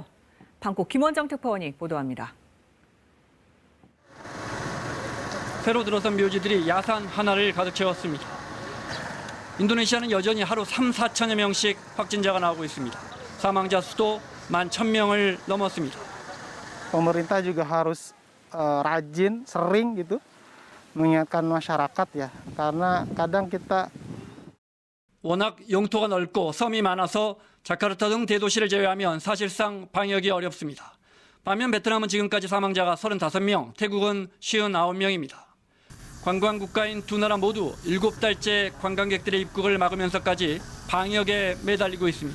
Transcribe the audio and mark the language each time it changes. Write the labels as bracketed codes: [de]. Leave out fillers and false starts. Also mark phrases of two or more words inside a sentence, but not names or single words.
[ko] 방콕 김원정 특파원이 보도합니다. 새로 들어선 묘지들이 야산 하나를 가득 채웠습니다. 인도네시아는 여전히 하루 3~4천여 명씩 확진자가 나오고 있습니다. 사망자 수도 11,000명을 넘었습니다. [id] Pemerintah juga harus rajin, sering gitu mengingatkan masyarakat ya, karena kadang kita [ko] 워낙 영토가 넓고 섬이 많아서 자카르타 등 대도시를 제외하면 사실상 방역이 어렵습니다. 반면 베트남은 지금까지 사망자가 35명, 태국은 59명입니다. 관광 국가인 두 나라 모두 7달째 관광객들의 입국을 막으면서까지 방역에 매달리고 있습니다.